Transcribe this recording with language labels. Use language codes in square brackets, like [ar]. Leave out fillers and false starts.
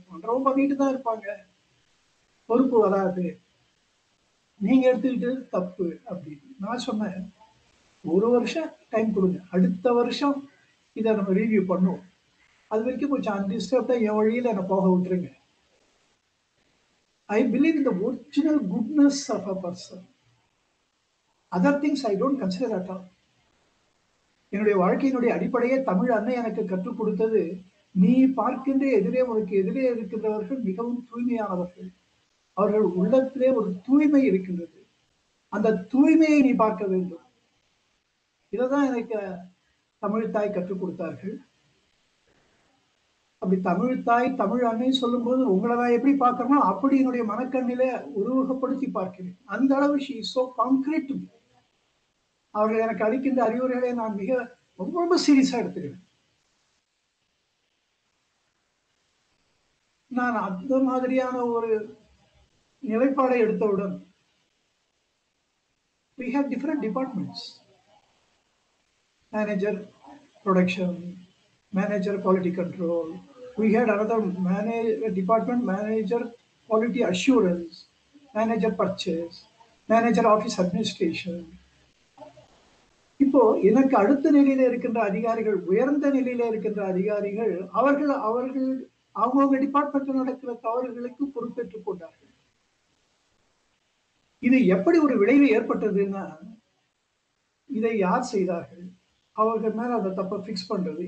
[ta] பண்றவங்க பண்ணிட்டு தான் இருப்பாங்க, பொறுப்பு வராது, நீங்க எடுத்துக்கிட்டு தப்பு அப்படின்னு நான் சொன்னேன். ஒரு வருஷம் டைம் கொடுங்க, அடுத்த வருஷம் இதை நம்ம ரிவ்யூ பண்ணுவோம். அது வரைக்கும் கொஞ்சம் அன்டிஸ்டர்ப்டா என் வழியில என்னை போக விட்டுருங்க. [en] I believe in the original goodness of a person. Other things I don't consider at all. [ta] என்னுடைய வாழ்க்கையினுடைய அடிப்படையே தமிழ் அன்னை எனக்கு கற்றுக் கொடுத்தது, நீ பார்க்கின்ற உனக்கு எதிரே இருக்கின்றவர்கள் மிகவும் தூய்மையானவர்கள். அவர்கள் உள்ளத்திலே ஒரு தூய்மை இருக்கின்றது. அந்த தூய்மையை நீ பார்க்க வேண்டும். இதைதான் எனக்கு தமிழ் தாய் கற்றுக் கொடுத்தார்கள். அப்படி தமிழ் தாய் தமிழ் அன்னை சொல்லும் போது உங்களை நான் எப்படி பார்க்கறேனோ அப்படி என்னுடைய மனக்கண்ணில உருவகப்படுத்தி பார்க்கிறேன். அந்த அளவு [en] she is so concrete to me. [ta] அவர்கள் எனக்கு அளிக்கின்ற அறிவுரைகளை நான் மிக ரொம்ப சீரியஸா எடுத்துக்கிறேன். நான் அந்த மாதிரியான ஒரு நிலைப்பாடை எடுத்தவுடன் [en] we have different departments. Manager production, manager quality control. We had another department, manager quality assurance, manager purchase, manager office administration. [ta] இப்போ எனக்கு அடுத்த நிலையில இருக்கின்ற அதிகாரிகள், உயர்ந்த நிலையில இருக்கின்ற அதிகாரிகள் அவர்கள் அவங்கவுங்க டிபார்ட்மெண்ட்ல நடக்கிற தவறுகளுக்கு பொறுப்பேற்றுக் கொண்டார்கள். இது எப்படி ஒரு விளைவு ஏற்பட்டதுன்னா, இதை யார் செய்தார்கள், அவர்கள் மேல அதை தப்ப பிக்ஸ் பண்றது.